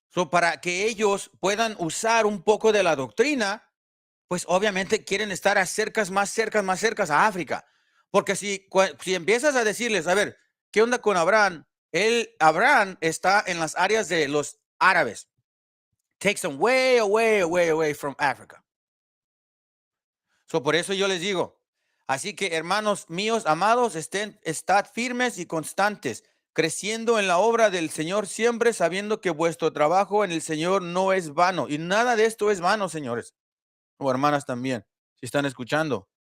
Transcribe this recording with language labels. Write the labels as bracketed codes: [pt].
[es] Para que ellos puedan usar un poco de la doctrina, pues obviamente quieren estar más cercas a África. Porque si empiezas a decirles, a ver, ¿qué onda con Abraham? Abraham está en las áreas de los árabes. [en] Takes them way away from Africa. [es] Por eso yo les digo, así que hermanos míos amados, estad firmes y constantes, creciendo en la obra del Señor siempre, sabiendo que vuestro trabajo en el Señor no es vano. Y nada de esto es vano, señores. O hermanas también, si están escuchando.